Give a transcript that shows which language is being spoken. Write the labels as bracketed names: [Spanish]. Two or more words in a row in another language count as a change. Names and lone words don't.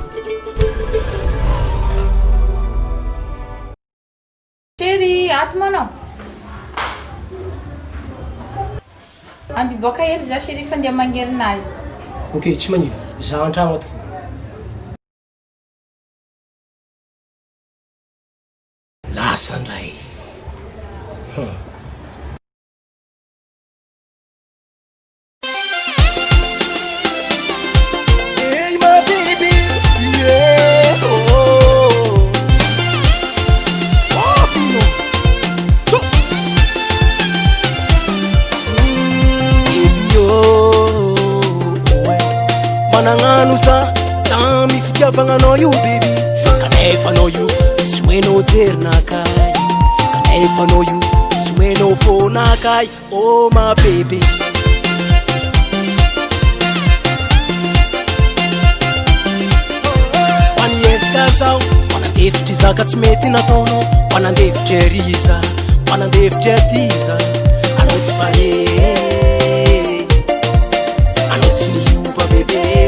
[Malagasy] Chéri, ato manao. Andy boaka hely za chéri fa andeha mangerina azy. Ok, tsy magnino. Za an-tragno ato fo. Lasa ndray. [English] Hey my baby, yeah, oh, oh, Pino, so, baby, [Malagasy] oh, manangano sa, tami fitiavagnanao io baby, kanefa anao io, sy hoenao ternakay, kanefa anao io, sy hoenao fonakay, [English] oh my baby. [Malagasy] Zao manandefitry zaka tsy mety nataonao, manandefitry ariza, manandefitry atiza, anao tsy pare, anao tsy miova bebe,